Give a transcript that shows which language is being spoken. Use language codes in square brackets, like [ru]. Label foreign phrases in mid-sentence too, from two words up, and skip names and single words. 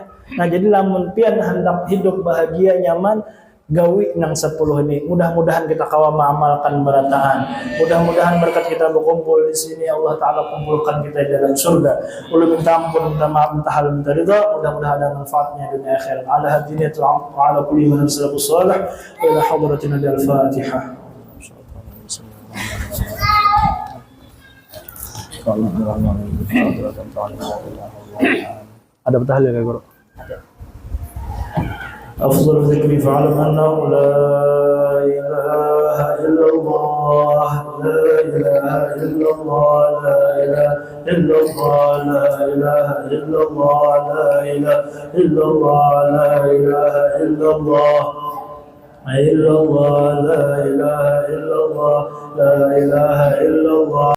[bjn] Jadi lamun pian hendak hidup bahagia nyaman gawi nang 10 ini. Mudah-mudahan kita kawa mengamalkan berataan. Mudah-mudahan berkat kita berkumpul di sini [ar] الله تعالى [bjn] kumpulkan kita di dalam surga. Ulu minta ampun, minta maaf, minta hal, minta ridha. Mudah-mudahan ada manfaatnya dunia akhirat. [ar] على هذه النية الأمر وعلى كل من السلف الصالح وإلى حضرتنا الفاتحة. [bjn] Ada tahlil ya guru? [ar] أفضل الذكر فاعلم أنه لا إله إلا الله لا إله إلا الله لا إله إلا الله لا إله إلا الله لا إله إلا الله لا إله إلا الله إلا الله لا إله إلا الله لا إله إلا الله